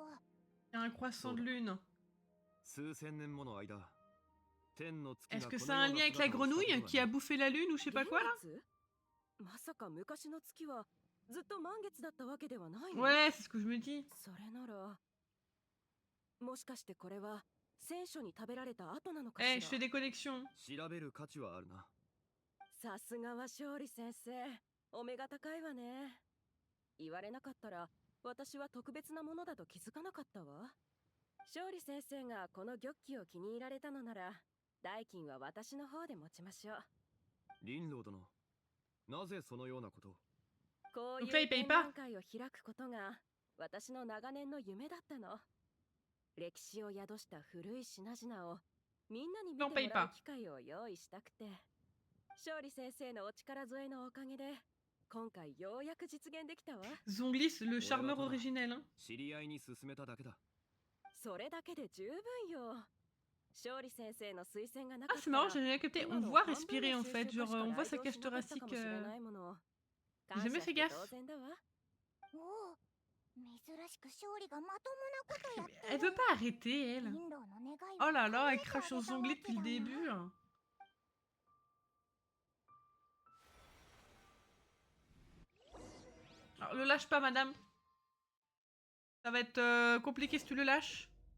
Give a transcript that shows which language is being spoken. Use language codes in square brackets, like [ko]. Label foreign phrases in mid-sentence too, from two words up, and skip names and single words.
[fr] Il y a un croissant de lune. [ja] 数千年もの間、天の月が [fr] Est-ce que ça a un lien avec la grenouille qui a bouffé la lune ou je sais pas quoi là? [ja] まさか昔の月はずっと満月だったわけではないの？ [fr] Ouais, c'est ce que je me dis. [ja] それならもしかしてこれは聖書に食べられた後なのかしら？ [fr] Eh, je fais des connexions. [ja] 調べる価値はあるな。さすがは勝利先生、お目が高いわね。言われなかったら私は特別なものだと気づかなかったわ。勝利先生がこの玉器を気に入られたのなら代金は私の方で持ちましょう。林老殿、なぜそのようなことを？こういう展覧会を開くことが私の長年の夢だったの。歴史を宿した古い品々をみんなに見てもらう機会を用意したくて、勝利先生のお力添えのおかげで今回ようやく実現できたわ。 [fr] Zonglis, le charmeur originel. Hein. [ja] 知り合いに勧めただけだ。それだけで十分よ。勝利先生の推薦がな [fr] Ah, [ja] かっ [fr] c'est [ja] た [fr] marrant, [ja] ら [fr] j'ai jamais capté. On voit respirer en fait. Genre, on voit sa cage thoracique. J'ai jamais fait gaffe. [ja] おお、珍しく勝利がまともなことやってる。 [fr] Elle veut pas arrêter, elle. Oh là là, elle crache sur Zongli depuis le début. Alors, le lâche pas, madame. Ça va être compliqué si tu le lâches.